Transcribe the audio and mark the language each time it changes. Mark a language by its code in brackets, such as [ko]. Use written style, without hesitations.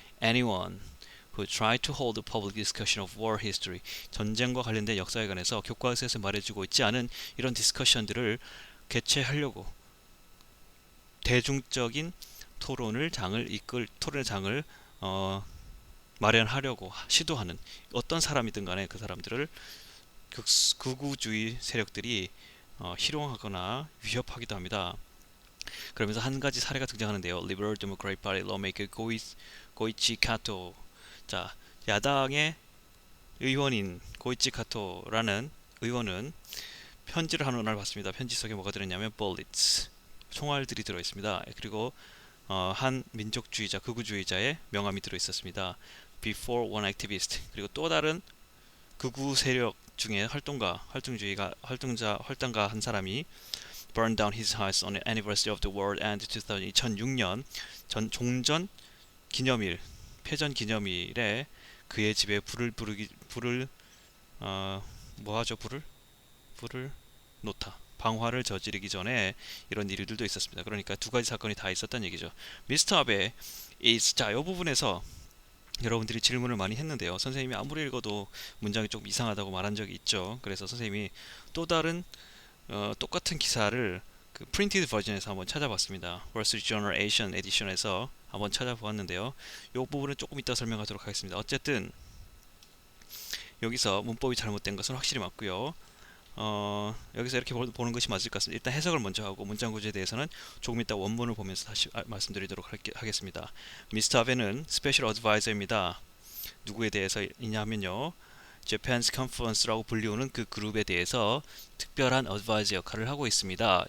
[en] Anyone who tried to hold a public discussion of war history, [ko] 전쟁과 관련된 역사에 관해서 교과서에서 말해주고 있지 않은 이런 디스커션들을 개최하려고 대중적인 토론의 장을 마련하려고 시도하는 어떤 사람이든 간에 그 사람들을 극우주의 세력들이 희롱하거나 위협하기도 합니다. 그러면서 한 가지 사례가 등장하는데요. [en] Liberal Democratic Party lawmaker 고이치 카토. [ko] 자, 야당의 의원인 고이치 카토라는 의원은 편지를 하나 받습니다. 편지 속에 뭐가 들었냐면 bullets, 총알들이 들어있습니다. 그리고 한 민족주의자, 극우주의자의 명함이 들어있었습니다. [en] Before one activist, [ko] 그리고 또 다른 극우 세력 중에 활동가 한 사람이 [en] burned down his house on the anniversary of the world end [ko] 2006년 종전 기념일, 패전 기념일에 그의 집에 불을 놓다, 방화를 저지르기 전에 이런 일들도 있었습니다. 그러니까 두 가지 사건이 다 있었다는 얘기죠. 미스터 아베 is, 자, 이 부분에서 여러분들이 질문을 많이 했는데요. 선생님이 아무리 읽어도 문장이 조금 이상하다고 말한 적이 있죠. 그래서 선생님이 또 다른 똑같은 기사를 그 프린티드 버전에서 한번 찾아봤습니다. Wall Street Journal Asian 에디션에서 한번 찾아보았는데요. 이 부분은 조금 이따 설명하도록 하겠습니다. 어쨌든 여기서 문법이 잘못된 것은 확실히 맞고요. 여기서 이렇게 보는 것이 맞을 것 같습니다. 일단 해석을 먼저 하고 문장 구조에 대해서는 조금 이따 원문을 보면서 다시 말씀드리도록 하겠습니다. 미스터 아베는 스페셜 어드바이저입니다. 누구에 대해서이냐면요, Japan's Conference라고 불리우는 그 그룹에 대해서 특별한 어드바이저 역할을 하고 있습니다.